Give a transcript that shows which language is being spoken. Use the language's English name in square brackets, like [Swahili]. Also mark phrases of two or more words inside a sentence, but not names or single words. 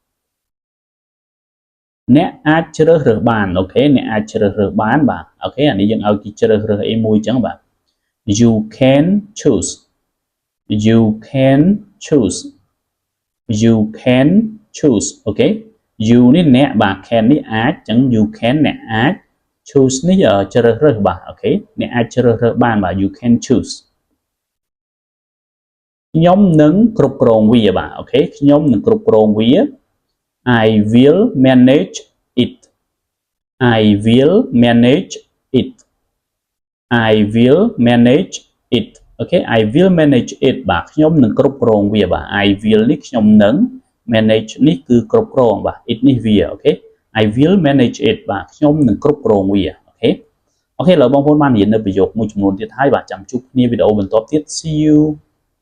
[Khmer] អ្នកអាចជ្រើសរើសបានអូខេអ្នកអាចជ្រើសរើសបានបាទអូខេអានេះយើងឲ្យគេជ្រើសរើសអីមួយចឹងបាទ [English] You can choose You can choose You can choose [Khmer] អូខេ You នេះអ្នកបាទ can នេះអាចចឹង [English] You can [Khmer] អ្នកអាច choose នេះជ្រើសរើសបាទអូខេអ្នកអាចជ្រើសរើសបានបាទ [English] You can choose [Khmer] ខ្ញុំនឹងគ្រប់គ្រងវាបាទអូខេខ្ញុំនឹងគ្រប់គ្រងវា [English] I will manage it I will manage it I will manage it [Khmer] អូខេ [English] I will manage it [Khmer] បាទខ្ញុំនឹងគ្រប់គ្រងវាបាទ [English] I will [Khmer] នេះខ្ញុំនឹង manage នេះគឺគ្រប់គ្រងបាទ it នេះវាអូខេ [English] I will manage it [Khmer] បាទខ្ញុំនឹងគ្រប់គ្រងវាអូខេអូខេឥឡូវបងប្អូនបានរៀននៅប្រយោគមួយចំនួនទៀតហើយបាទចាំជួបគ្នាវីដេអូបន្តទៀត [English] See you